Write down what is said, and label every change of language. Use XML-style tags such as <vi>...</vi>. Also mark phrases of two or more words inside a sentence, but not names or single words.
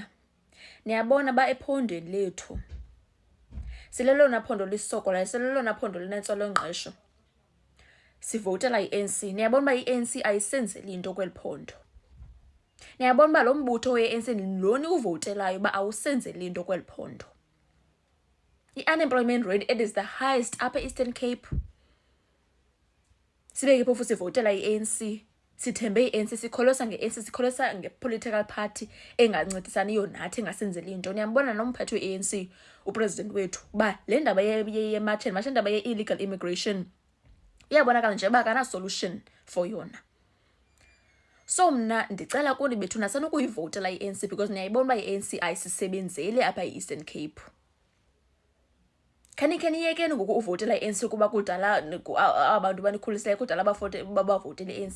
<xh>Niyabona ba ephondweni lethu silelona phondo lisokolayo, silelona phondo linentswelo-ngqesho, sivotela i-ANC. Niyabona uba i-ANC ayisenzeli into kweli phondo. Niyabona uba lo mbutho we-ANC loni uvotelayo uba awusenzeli into kweli phondo.</xh> <en>I-unemployment rate, it is the highest</en> <xh>apha e-Eastern Cape. Sibeke phofu sivotela i-ANC, sithembe i-ANC, sikholosa nge-ANC, sikholosa nge-political party engancedisaniyo nathi, engasenzeli into. Niyambona nomphathi we-ANC, upresident wethu, uba le ndaba ye-march and march, indaba ye-illegal immigration, iyabonakala nje uba akana-solution</xh> <en>for yona.</en> <xh>So mna ndicela kuni bethuna sanukuyivotela i-ANC</xh> <en>because</en> <xh>niyayibona uba i-ANC ayisisebenzeli apha e-Eastern Cape. Khaniyekeni ngoku uvotela i-ANC kuba kudala abantu banikhulisayo kudala bavotela i-ANC.</xh>